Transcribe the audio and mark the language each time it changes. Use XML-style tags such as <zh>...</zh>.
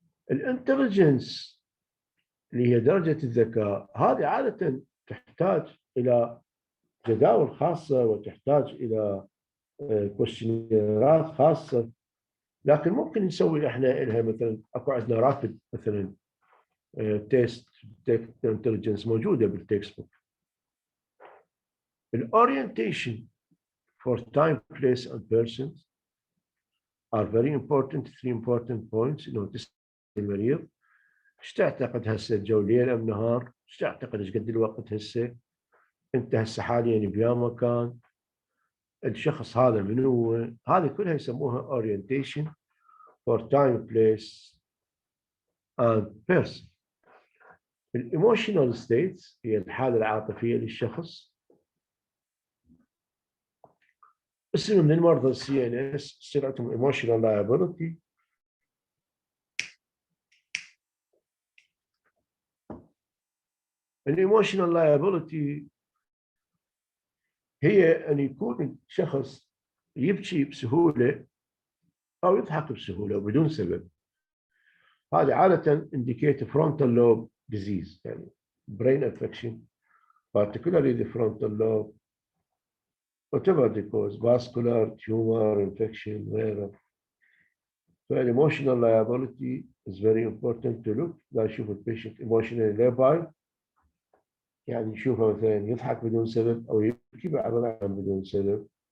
<ar>الانتليجنس اللي هي درجة الذكاء هذه عادة تحتاج إلى جداول خاصة وتحتاج إلى كويشنيرات خاصة، لكن ممكن نسوي احنا لها مثلا اكو عندنا رابط مثلا تيست انتليجنس موجودة بالتكست بوك.</ar> <en>الأورينتيشن for time, place and persons are very important. Three important points.</en> <ar>انه تسأل المريض ايش تعتقد هسه الجو ليل ام نهار؟ ايش تعتقد ايش قد الوقت هسه؟ انت هسه حاليا بيا مكان، الشخص هذا من هو؟ هذه كلها يسموها</ar> <en>orientation for time, place and person.</en> <ar>الايموشنال ستيتس هي الحالة العاطفية للشخص. اسم من المرضى السي ان اس يصير عندهم ايموشنال لايبيلتي. الايموشنال لايبيلتي هي ان يكون الشخص يبكي بسهوله او يضحك بسهوله وبدون سبب. هذه عاده</ar> <en>indicate frontal lobe disease</en> <ar>يعني</ar> <en>brain affection particularly the frontal lobe whatever the cause vascular tumor infection</en> <ar>غيره.</ar> <en>فالايموشنال liability is very important to look.</en> <ar>لا يشوف البيشنت</ar> <en>emotionally labile</en> <ar>يعني نشوفه مثلا يضحك بدون سبب او يبكي بعض الاحيان بدون سبب.</ar>